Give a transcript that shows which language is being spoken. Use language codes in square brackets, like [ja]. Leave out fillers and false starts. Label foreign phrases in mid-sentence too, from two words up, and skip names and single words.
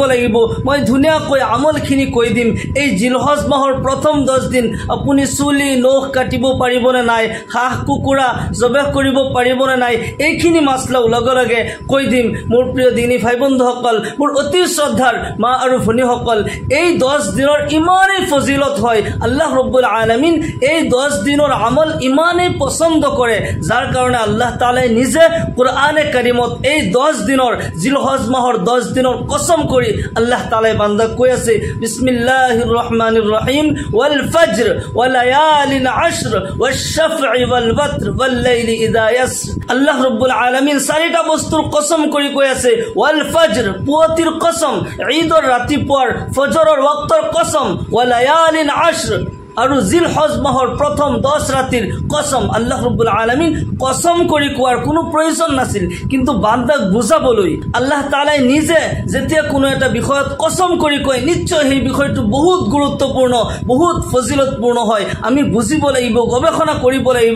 [as] লাগিব মই ধুনিয়াকৈ আমলখিনি কৈ দিম এই জিলহজ মাহৰ প্ৰথম 10 দিন আপুনি চুলি নখ কাটিব পাৰিবনে নাই হাঁহ কুকুৰা জবেহ কৰিব পাৰিবনে নাই এইখিনি মাসলা লগে লগে কৈ দিম মোৰ প্ৰিয় দিনী ভাই বন্ধুসকল মোৰ অতি শ্ৰদ্ধাৰ মা আৰু ভনীসকল এই 10 দিনৰ ইমানেই ফজিলত হয় আল্লাহ ৰব্বুল আলামিন এই 10 দিনৰ আমল ইমানেই পছন্দ কৰে যাৰ কাৰণে আল্লাহ তাআলা নিজে কুরআনে কারিমত এই 10 দিনৰ জিলহজ মাহৰ 10 দিনৰ কসম কৰি আল্লাহ তাআলা বান্দা কৈ আছে [ar] بسم الله الرحمن الرحيم والفجر وليال عشر والشفع والوتر وال ليل إذا يسر [as] আল্লাহ রব্বুল আলামিন চাৰিটা বস্তুৰ কসম কৰি কৈ আছে [ar] والفجر [as] পুৱতিৰ কসম ঈদৰ ৰাতিপুৱাৰ ফজৰৰ ওয়াক্তৰ কসম [ar] وليال عشر [as] আৰু জিলহজ মাহৰ প্ৰথম 10 ৰাতিৰ কসম আল্লাহ ৰব্বুল আলামিন কসম কৰি কোৱাৰ কোনো প্ৰয়োজন নাছিল কিন্তু বান্দাক বুজাবলৈ আল্লাহ তাআলাই নিজে যেতিয়া কোনো এটা বিষয়ত কসম কৰি কয় নিশ্চয় সেই বিষয়টো বহুত গুৰুত্বপূৰ্ণ বহুত ফজিলতপূৰ্ণ হয় আমি বুজিব লাগিব গৱেষণা কৰিব লাগিব